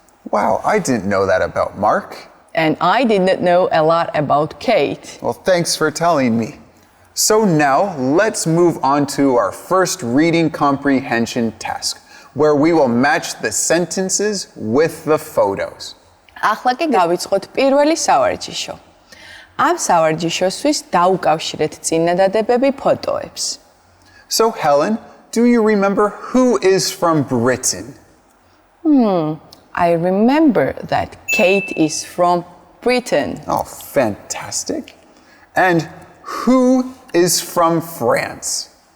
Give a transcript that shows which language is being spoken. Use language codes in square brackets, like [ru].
[en] Wow, I didn't know that about Mark. And I did not know a lot about Kate. Well, thanks for telling me. So now let's move on to our first reading comprehension task, where we will match the sentences with the photos. [ka] ახლა კი გავიწყოთ პირველი სავარჯიშო. ამ სავარჯიშოსთვის დაუკავშირეთ წინადადებები ფოტოებს. [en] So Helen, do you remember who is from Britain? I remember that Kate is from Britain. Oh, fantastic. And who is from France?